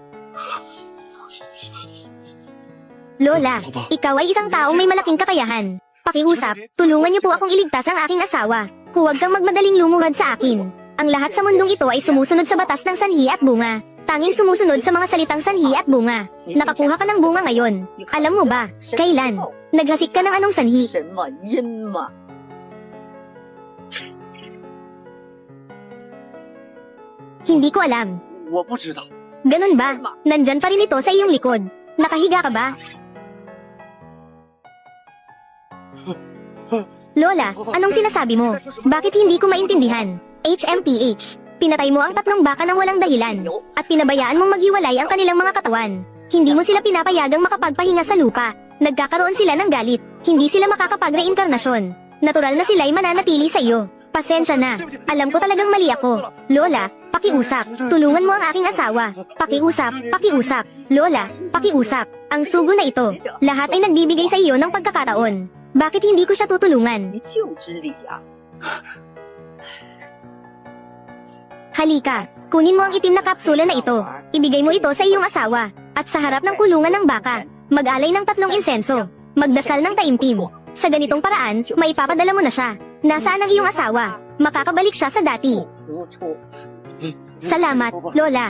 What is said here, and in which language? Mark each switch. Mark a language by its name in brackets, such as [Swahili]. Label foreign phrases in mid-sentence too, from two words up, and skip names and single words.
[Filipino] Lola, ikaw ay isang taong may malaking kakayahan. Pakiusap, tulungan niyo po akong iligtas ang aking asawa. Huwag kang magmadaling lumuhad sa akin. Ang lahat sa mundong ito ay sumusunod sa batas ng sanhi at bunga. Tanging sumusunod sa mga salitang sanhi at bunga. Nakakuha ka ng bunga ngayon. Alam mo ba, kailan? Naghasik ka ng anong sanhi? [Chinese] 什么因嘛？ [Filipino] Hindi ko alam. [Chinese] 我不知道。 [Filipino] Ganun ba? Nandyan pa rin ito sa iyong likod. Nakahiga ka ba? Lola, anong sinasabi mo? Bakit hindi ko maintindihan? HMPH. Pinatay mo ang 3 baka ng walang dahilan. At pinabayaan mong maghiwalay ang kanilang mga katawan. Hindi mo sila pinapayagang makapagpahinga sa lupa. Nagkakaroon sila ng galit. Hindi sila makakapag-reinkarnasyon. Natural na sila'y mananatili sa iyo. Pasensya na. Alam ko talagang mali ako. Lola, pakiusap. Tulungan mo ang aking asawa. Pakiusap, pakiusap. Lola, pakiusap. Ang sugo na ito. Lahat ay nagbibigay sa iyo ng pagkakataon. Bakit hindi ko siya tutulungan? [Chinese] 你就知理呀、 [Filipino] Halika, kunin mo ang itim na kapsula na ito. Ibigay mo ito sa iyong asawa. At sa harap ng kulungan ng baka, mag-alay ng 3 insenso. Magdasal ng taimtim. Sa ganitong paraan, maipapadala mo na siya. Nasaan ang iyong asawa? Makakabalik siya sa dati. [Chinese] 糊涂。 [Filipino] Salamat, Lola.